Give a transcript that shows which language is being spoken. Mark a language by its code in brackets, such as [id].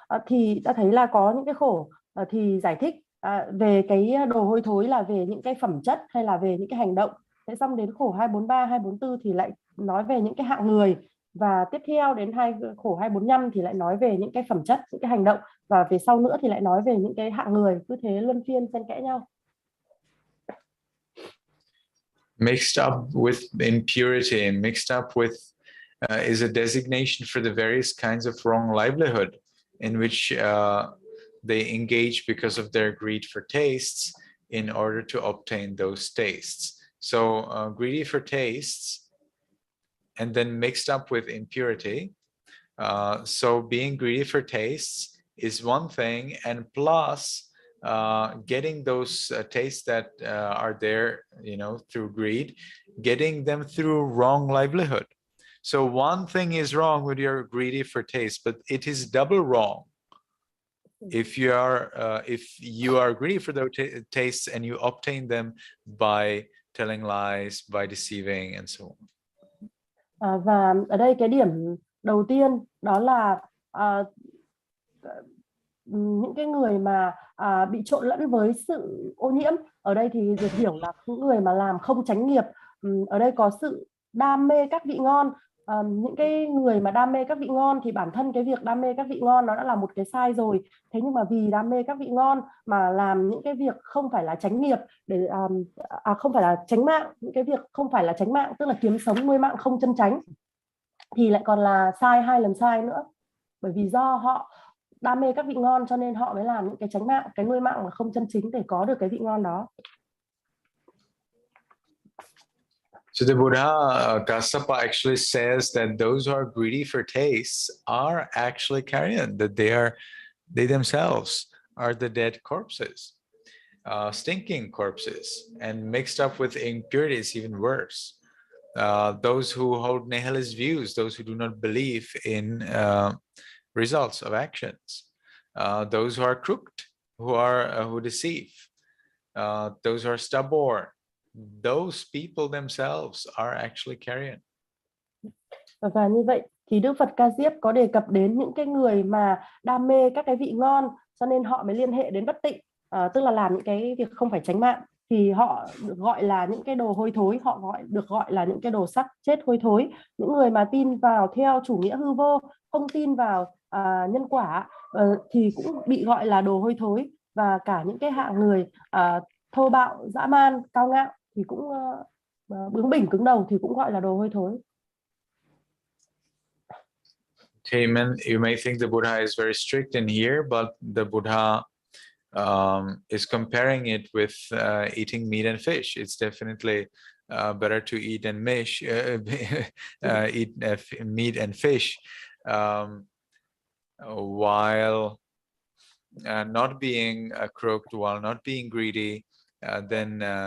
[vi] Thì ta thấy là có những cái khổ thì giải thích về cái đồ hôi thối là về những cái phẩm chất hay là về những cái hành động. Thế xong đến khổ 243, 244 thì lại nói về những cái hạng người, và tiếp theo đến khổ 245 thì lại nói về những cái phẩm chất, những cái hành động, và về sau nữa thì lại nói về những cái hạng người, cứ thế luân phiên xen kẽ nhau. [en] Mixed up with impurity and mixed up with is a designation for the various kinds of wrong livelihood in which they engage because of their greed for tastes in order to obtain those tastes. So greedy for tastes and then mixed up with impurity. So being greedy for tastes is one thing, and plus getting those tastes that are there, through greed, getting them through wrong livelihood. So one thing is wrong when you're greedy for taste, but it is double wrong if you are greedy for those tastes and you obtain them by telling lies, by deceiving, and so on. [vi] Và ở đây cái điểm đầu tiên đó là những cái người mà bị trộn lẫn với sự ô nhiễm. Ở đây thì được hiểu là những người mà làm không chánh nghiệp. Ở đây có sự đam mê các vị ngon. Những cái người mà đam mê các vị ngon thì bản thân cái việc đam mê các vị ngon nó đã là một cái sai rồi. Thế nhưng mà vì đam mê các vị ngon mà làm những cái việc không phải là chánh nghiệp, để không phải là chánh mạng, những cái việc không phải là chánh mạng, tức là kiếm sống nuôi mạng không chân chánh, thì lại còn là sai 2 lần sai nữa. Bởi vì do họ đam mê các vị ngon cho nên họ mới làm những cái chánh mạng, cái nuôi mạng mà không chân chính để có được cái vị ngon đó. [en] So the Buddha Kassapa actually says that those who are greedy for tastes are actually carrion, that they themselves are the dead corpses, stinking corpses, and mixed up with impurities, even worse. Those who hold nihilist views, those who do not believe in results of actions, those who are crooked, who deceive, those who are stubborn, those people themselves are actually carrion. [vi] Và như vậy thì Đức Phật Ca Diếp có đề cập đến những cái người mà đam mê các cái vị ngon, cho nên họ mới liên hệ đến bất tịnh, tức là làm những cái việc không phải chánh mạng, thì họ được gọi là những cái đồ hôi thối, họ được gọi là những cái đồ xác chết hôi thối. Những người mà tin vào theo chủ nghĩa hư vô, không tin vào nhân quả, thì cũng bị gọi là đồ hôi thối. Và cả những cái hạng người thô bạo, dã man, cao ngạo thì cũng bướng bỉnh cứng đầu thì cũng gọi là đồ hôi thối. [en] Okay, you may think the Buddha is very strict in here, but the Buddha is comparing it with eating meat and fish. It's definitely better to eat and eat meat and fish while not being crooked, while not being greedy, than